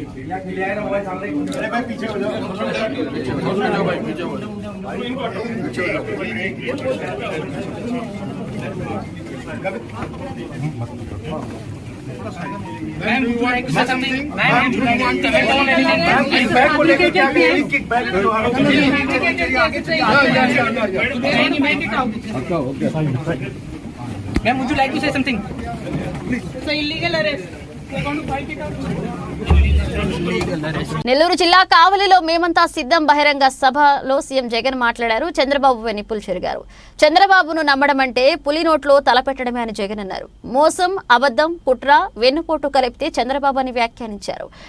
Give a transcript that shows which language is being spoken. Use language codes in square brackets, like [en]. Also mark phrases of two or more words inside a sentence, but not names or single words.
[hi] अरे भाई पीछे हो जाओ, भाई पीछे हो जाओ। [en] ma'am you want something? ma'am you want to back [hi] को लेकर क्या है? [en] kick back करो। okay ma'am would you like to say something? so illegal arrest. [te] నెల్లూరు జిల్లా కావలిలో మేమంతా సిద్ధం బహిరంగ సభలో సీఎం జగన్ మాట్లాడారు. చంద్రబాబు వెనిపులు చెరిగారు. చంద్రబాబును నమ్మడం అంటే పులి నోట్లో తలపెట్టడమే అని జగన్ అన్నారు. మోసం, అబద్ధం, కుట్ర, వెన్నుపోటు కలిపితే చంద్రబాబు అని వ్యాఖ్యానించారు.